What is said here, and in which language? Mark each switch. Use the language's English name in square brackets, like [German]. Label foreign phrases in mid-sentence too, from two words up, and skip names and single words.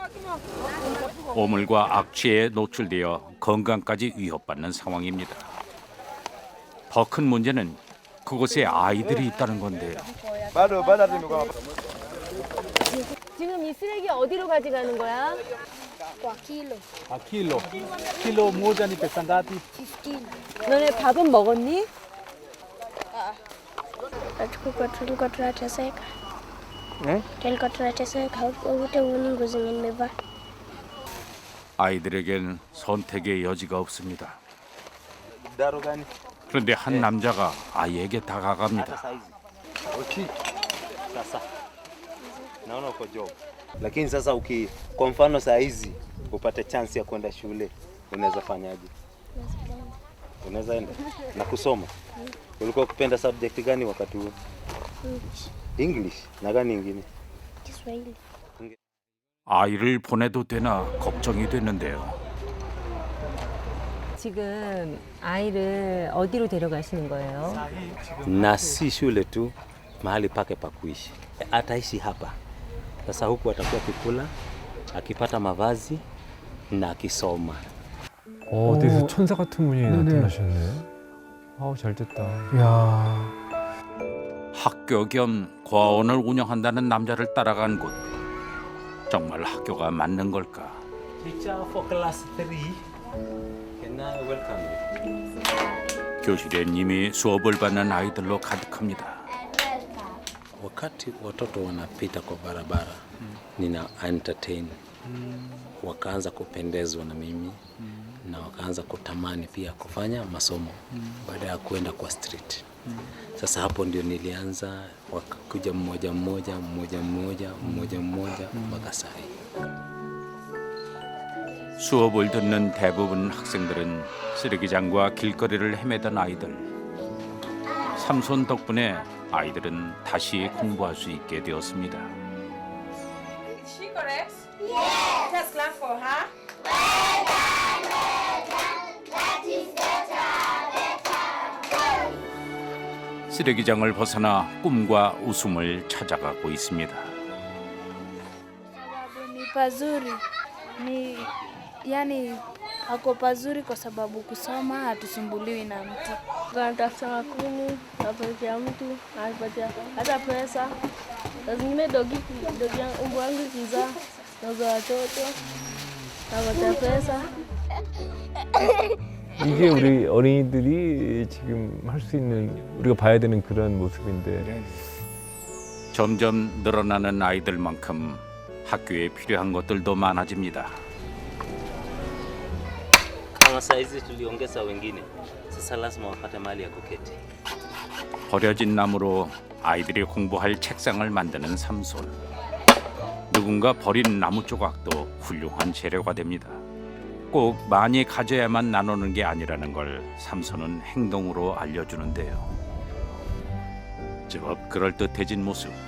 [Korean] 오물과 악취에 노출되어 건강까지 위협받는 상황입니다. 더 큰 문제는 그곳에 아이들이 있다는 건데요. 지금 이 쓰레기 어디로 가져가는 거야? [Swahili] Kwa kilo Kilo moja ni pesa ngapi? 15. [Korean] 너네 밥은 먹었니? [Swahili] Tulikuwa tunateseka. Tulikuwa tunateseka. Wote uoni nguo zenye nimevaa. [Korean] 아이들에겐 선택의 여지가 없습니다. [Swahili] Daro gani? [Korean] 그런데 한 남자가 아이에게 다가갑니다. [Swahili] Sasa naona uko job, lakini sasa kwa mfano saa hizi upate chance ya kwenda shule, unaweza fanyaje? Unaweza enda na kusoma. Ulikuwa ukipenda subject gani wakati huo? English na gani ingine? Kiswahili. [Korean] 아이를 보내도 되나 걱정이 됐는데요. 지금 아이를 어디로 데려가시는 거예요? [Swahili] Na si shule tu, mahali pake pa kuishi. Ataishi hapa. Sasa huku atakuwa akikula, akipata mavazi na akisoma. [Korean] 어디서 천사 같은 분이 네네. 나타나셨네. 아우 잘 됐다. 이야, 학교 겸 과원을 운영한다는 남자를 따라간 곳. 정말 학교가 맞는 걸까? [English] Teacher for class 3. Can I welcome you? [Korean] 교실엔 이미 수업을 받는 아이들로 가득합니다. [Swahili] Wakati watoto wanapita kwa barabara, nina entertain. Wakaanza kupendezwa na mimi na wakaanza kutamani pia kufanya masomo baada ya kwenda kwa street. Sasa hapo ndio nilianza, wakakuja mmoja mmoja mpaka saa hii. [Korean] 수업을 듣는 대부분 학생들은 쓰레기장과 길거리를 헤매던 아이들. 삼손 덕분에 아이들은 다시 공부할 수 있게 되었습니다. [English] She correct? Yes. Test class for her. [Korean] 쓰레기장을 벗어나 꿈과 웃음을 찾아가고 있습니다. [Swahili] Ni pazuri, ni yani ako pazuri kwa sababu kusoma hatusumbuliwi na mtu. Anatafuta makuni, napatia mtu, anapatia hata pesa. Saa zingine umbu wangu kizaa, dogo watoto, napatia pesa. [Korean] 이게 우리 어린이들이 지금 할 수 있는, 우리가 봐야 되는 그런 모습인데. 점점 늘어나는 아이들만큼 학교에 필요한 것들도 많아집니다. [Swahili] Kama saa hizi tuliongeza wengine, sasa lazima wapate mahali ya kuketi. [Korean] 버려진 나무로 아이들이 공부할 책상을 만드는 삼손. 누군가 버린 나무 조각도 훌륭한 재료가 됩니다. 꼭 많이 가져야만 나누는 게 아니라는 걸 삼손은 행동으로 알려주는데요. 제법 그럴듯해진 모습.